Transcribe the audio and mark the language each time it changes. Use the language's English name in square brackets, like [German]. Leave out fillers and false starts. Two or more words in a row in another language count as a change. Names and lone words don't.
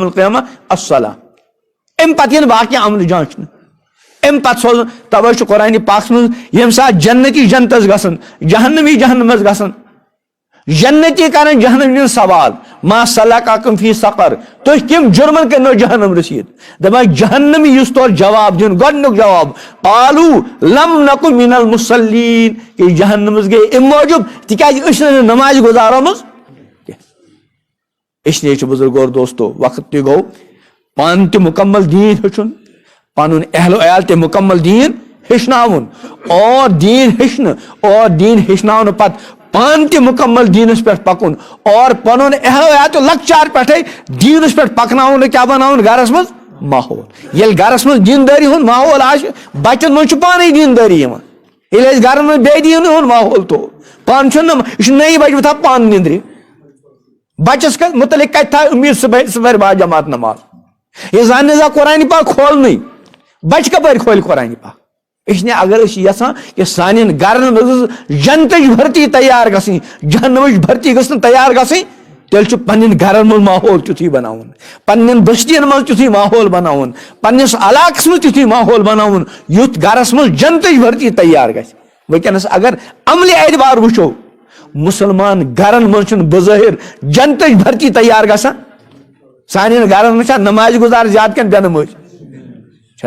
[Arabic] القیامہ الصلاۃ [Kashmiri] امہِ پتہٕ یِنہٕ باقٕے عملہٕ جانچنہٕ امہِ پتہٕ سوزُن توے چھُ قرآنِ پاکس منٛز ییٚمہِ ساتہٕ جنتی جنتس گژھان جہنمی جہنمس گژھان جنتی کران جہنمی سوال [Arabic] ما سلککم فی سقر [Kashmiri] تُہۍ کٔمۍ جُرمن کٔرنو جہنم رسیٖد دپان جہنمی یُس تورٕ جواب دیُن گۄڈنیُک جواب [Arabic] قالو لم نکن من المصلیٖن [Kashmiri] کہ جہنمس گٔے امہِ موٗجوٗب تِکیٛازِ أسۍ چھِنہٕ نمازِ گُزارٲمٕژ [Urdu] اس لیے [Kashmiri] چھُ بُزرگو اور دوستو وقت تہِ گوٚو پانہٕ تہِ مُکمل دیٖن ہیٚچھُن پنُن اہل و عیال تہِ مُکمل دیٖن ہیٚچھناوُن اور دیٖن ہیٚچھنہٕ اور دیٖن ہیٚچھناونہٕ پتہٕ پانہٕ تہِ مُکمل دیٖنس پٮ۪ٹھ پکُن اور پنُن اہل و عیال تہِ لۄکچار پٮ۪ٹھے دیٖنس پٮ۪ٹھ پکناوُن کیٛاہ بناوُن گرس منٛز ماحول ییٚلہِ گرس منٛز دیٖندٲری ہُنٛد ماحول آسہِ بچن منٛز چھُ پانے دیٖندٲری یِوان ییٚلہِ أسۍ گرن منٛز بے دیٖنہٕ ہُنٛد ماحول تھوٚو پانہٕ چھُنہٕ یہِ چھُ نٔیی بچہِ بہٕ تھاو پانہٕ نِندرِ بچس متعلق کتہِ تھاو امید سُہ پرِ باجماعت نماز یہِ زن نہٕ قرآنِ پاک کھولنٕے بچہِ کپٲرۍ کھولہِ قرآنِ پاک اس اگر یژھان کہ سانن گرن مز جنتچ بھرتی تیار گژھٕنۍ جہنمچ بھرتی گژھِ نہٕ تیار گژھٕنۍ تیٚلہِ چھُ پننٮ۪ن گرن منٛز ماحول تیُتھُے بناوُن پننٮ۪ن بستین منٛز تیُتھُے ماحول بناوُن پننِس علاقس منٛز تیُتھُے ماحول بناوُن یُتھ گرس منٛز جنتٕچ بھرتی تیار گژھِ وٕنکٮ۪نس اگر عملہِ اعتبار وٕچھو مسلمان گرن منٛز چھُنہٕ بظٲہر جنتٕچ بھرتی تیار گژھان سانٮ۪ن گرن منٛز چھا نماز گزار زیادٕ کِنہٕ بے نمٲزی چھےٚ